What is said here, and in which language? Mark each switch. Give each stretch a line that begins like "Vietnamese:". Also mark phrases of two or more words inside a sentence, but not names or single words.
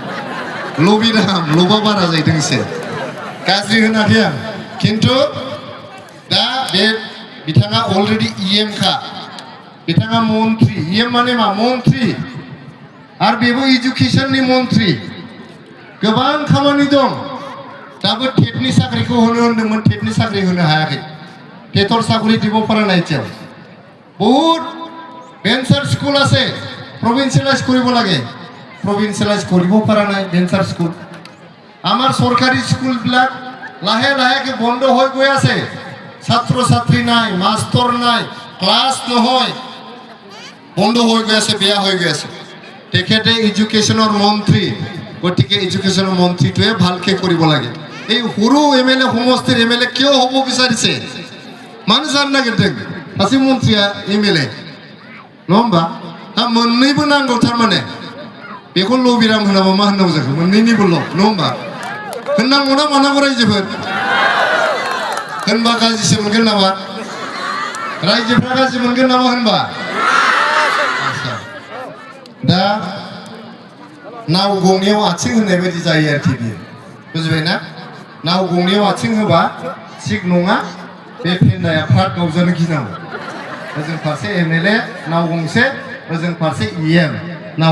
Bodo: लबिराम लबा बारा जाहैदों एसे गाज्रि होनाखै आं खिन्थु दा बे बिथाङा अलरेडि इएम खा बिथाङा मन्त्रि इएम माने मा मन्त्रि आरो बेबो इडुकेसननि मन्त्रि गोबां खामानि दं दाबो टेटनि साख्रिखौ होनो होनदोंमोन टेटनि साख्रि होनो हायाखै टेटर साख्रि
Assamese: দিব পৰা নাই এতিয়া বহুত ভেঞ্চাৰ স্কুল আছে প্ৰভিন্সিয়েলাইজ কৰিব লাগে প্ৰভিন্সিয়েলাইজ কৰিব পৰা নাই ভেঞ্চাৰ স্কুল আমাৰ চৰকাৰী স্কুলবিলাক লাহে লাহে বন্ধ হৈ গৈ আছে ছাত্ৰ ছাত্ৰী নাই মাষ্টৰ নাই ক্লাছ নহয় বন্ধ হৈ গৈ আছে বেয়া হৈ গৈ আছে তেখেতে এডুকেশ্যনৰ মন্ত্ৰী গতিকে এডুকেশ্যনৰ মন্ত্ৰীটোৱে ভালকৈ কৰিব লাগে এই সৰু এমএলএ সমষ্টিৰ এমএলএ কিয় হ'ব বিচাৰিছে মানুহ জান নাগিৰदों
Bodo: सासे मन्त्रिया एमएलए नङा होमबा दा मोननैबो नांगौ थारमाने बेखौ लबिराम होनाबा मा होननांगौ जाखो मोननैनिबो ल' नङा होमबा होननांगौ ना मानांगौ रायजोफोर होनबा गाज्रिसो मोनगोन नामा रायजोफ्रा गाज्रि मोनगोन नामा होनबा दा नाव गंनैयाव आथिं होननाय बायदि जायो आरोखि बियो बुजिबायना नाव गंनैयाव आथिं होबा थिग नङा बे फेन्दाया फ्राद गावजानो गिनांगौ ओजों फारसे एमएलए नाव गंसे ओजों फारसे इएम नाव